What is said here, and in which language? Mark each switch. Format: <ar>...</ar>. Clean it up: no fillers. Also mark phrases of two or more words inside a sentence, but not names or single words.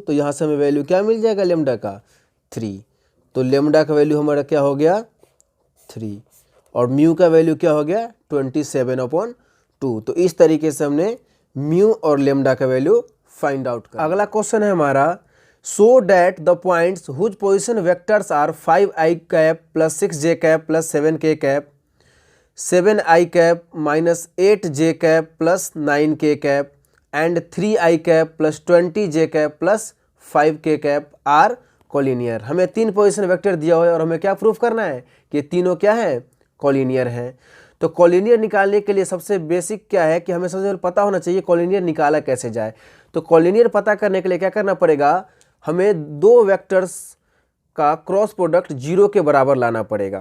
<hi>तो यहाँ से हमें वैल्यू क्या मिल जाएगा लेमडा का 3। तो लेमडा का वैल्यू हमारा क्या हो गया 3 और म्यू का वैल्यू क्या हो गया 27/2। तो इस तरीके से हमने म्यू और लेमडा का वैल्यू</hi> <en>find out</en> <hi>कर। अगला क्वेश्चन है हमारा</hi> <en>so that the points whose position vectors are 5i cap plus 6j cap plus 7k cap, 7i cap minus 8j cap plus 9k cap and 3i cap plus 20j cap plus 5k cap are कोलिनियर।</en> <hi>हमें 3</hi> <en>position vector</en> <hi>दिया हुआ है और हमें क्या प्रूफ करना है कि तीनों क्या है कोलिनियर हैं। तो कोलिनियर निकालने के लिए सबसे बेसिक क्या है कि हमें सबसे पहले पता होना चाहिए कोलिनियर निकाला कैसे जाए। तो कोलिनियर पता करने के लिए क्या करना पड़ेगा, हमें दो वेक्टर्स का</hi> <en>cross product</en> <hi>0 के बराबर लाना पड़ेगा।</hi>